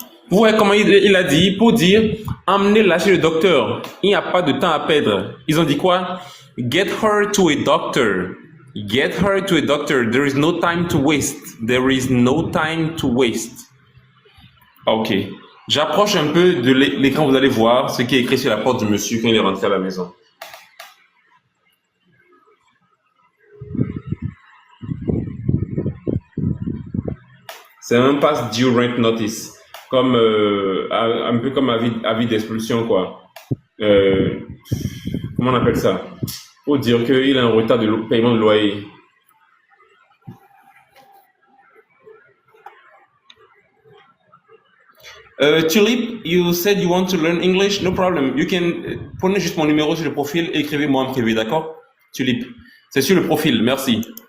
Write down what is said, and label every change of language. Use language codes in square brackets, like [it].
[fr] Ouais, comme il a dit, pour dire, emmenez-la chez le docteur. Il n'y a pas de temps à perdre. Ils ont dit quoi? [en] Get her to a doctor. [fr] Get her to a doctor. [en] There is no time to waste. There is no time to waste. Ok. [fr] J'approche un peu de l'écran, vous allez voir ce qui est écrit sur la porte du monsieur quand il est rentré à la maison. C'est même pas [en] due rent notice. [fr] Comme, un peu comme avis d'expulsion, quoi. Comment on appelle ça? Pour dire qu'il a un retard de paiement de loyer. [en] Tulip, you said you want to learn English? No problem. You can, [fr] prenez juste mon numéro sur le profil et écrivez-moi en privé, d'accord? Tulip. C'est sur le profil, merci.